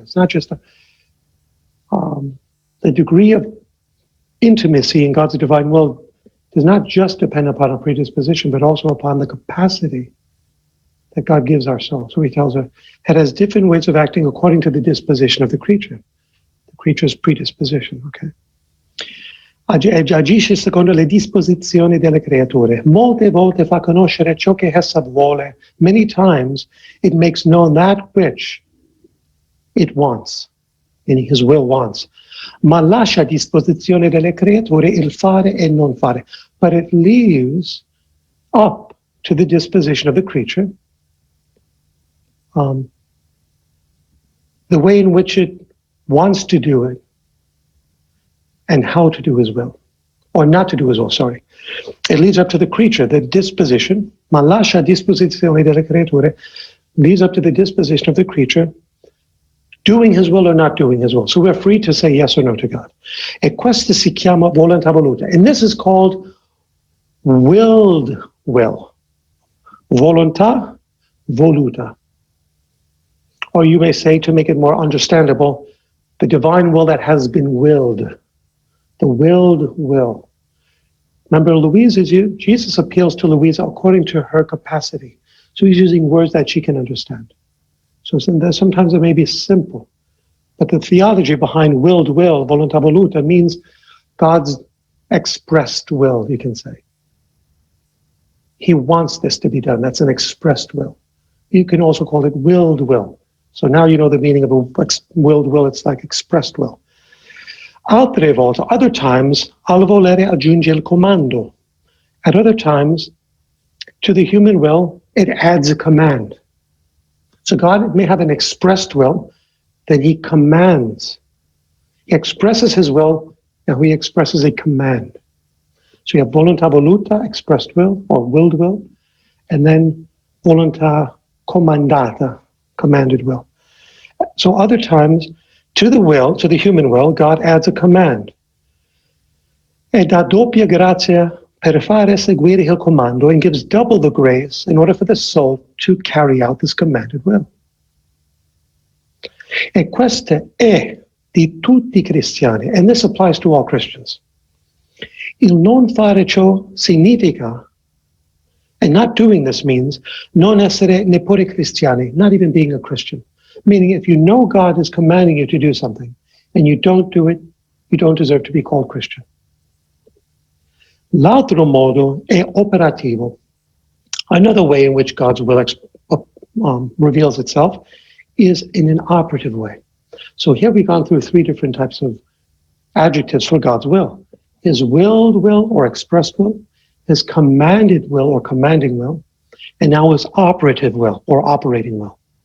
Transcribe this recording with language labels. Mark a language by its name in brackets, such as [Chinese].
[English] It's not just the degree of intimacy in God's divine will does not just depend upon a predisposition, but also upon the capacity that God gives our soul. So he tells her it has different ways of acting according to the disposition of the creature's predisposition. Okay. [Italian] Agisce secondo le disposizioni delle creature. Molte volte fa conoscere ciò che essa vuole. [English] Many times it makes known that which it wants, meaning his will wants. [Italian] Ma lascia a disposizione delle creature il fare e non fare. [English] But it leaves up to the disposition of the creature the way in which it wants to do it, and how to do his will, or not to do his will, sorry. It leads up to the creature, the disposition, [Italian] ma lascia a disposizione delle creature, [English] leads up to the disposition of the creature, doing his will or not doing his will. So we're free to say yes or no to God. [Italian] E questa si chiama volontà voluta. [English] And this is called willed will. [Italian] Volontà voluta. [English] Or you may say, to make it more understandable, the divine will that has been willed. The willed will. Remember, Jesus appeals to Louisa according to her capacity. So he's using words that she can understand. So sometimes it may be simple, but the theology behind willed will, [Italian] volontà voluta, [English] means God's expressed will, you can say. He wants this to be done. That's an expressed will. You can also call it willed will. So now you know the meaning of a willed will. It's like expressed will. [Italian] Altre volte, [English] other times, [Italian] al volere aggiunge il comando. [English] At other times, to the human will, it adds a command. So God may have an expressed will, then he commands. He expresses his will, now he expresses a command. So you have [Italian] volontà voluta, [English] expressed will, or willed will, and then [Italian] volontà comandata, [English] commanded will. So other times, to the will, to the human will, God adds a command. [Italian] E dà doppia grazia per fare seguire il comando, [English] and gives double the grace in order for the soul to carry out this commanded will. [Italian] E questa è di tutti i cristiani, [English] and this applies to all Christians. [Italian] Il non fare ciò significa, [English] and not doing this means, [Italian] non essere neppure cristiani, [English] not even being a Christian. Meaning, if you know God is commanding you to do something, and you don't do it, you don't deserve to be called Christian. [Italian] L'altro modo è operativo. [English] Another way in which God's will reveals itself is in an operative way. So here we've gone through three different types of adjectives for God's will. His willed will or expressed will, his commanded will or commanding will, and now his operative will or operating will.